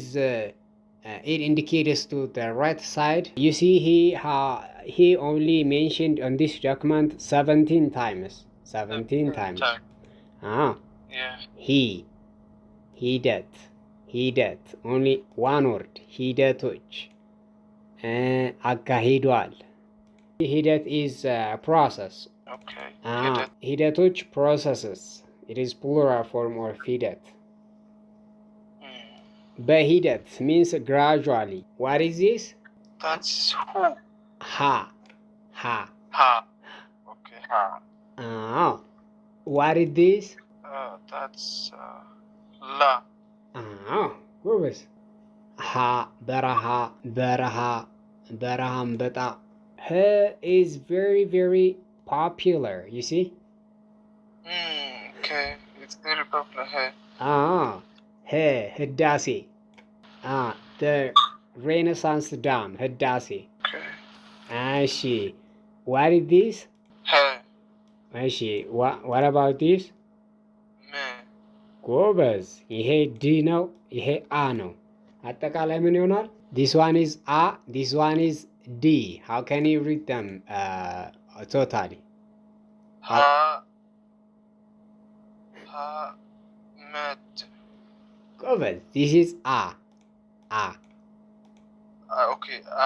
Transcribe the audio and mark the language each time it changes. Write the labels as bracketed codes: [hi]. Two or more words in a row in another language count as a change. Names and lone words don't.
[en] It indicates to the right side. You see, he only mentioned on this document 17 times. 17 times. Yeah. ሂደት only one word. [am] ሂደቶች አካሂዷል. [en] ሂደት is process. Okay. ሂደቶች processes. It is plural form of ሂደት. በሂደት means gradually. What is this? That's who. Ha. Okay, what is this? That's la. [am] ጎበዝ በረሃ አንበጣ. [en] is very very popular, you see. Okay, it's very popular. ህዳሴ the Renaissance Dam. [am] ህዳሴ. [en] እሺ what is this? እሺ what about this? [am] ጎበዝ ይሄ ዲ ነው፣ ይሄ አ ነው። አጠቃላይ ምን ይሆናል? [en] this one is a, this one is d. How can you read them totally? Met. ጎበዝ this is a. Okay,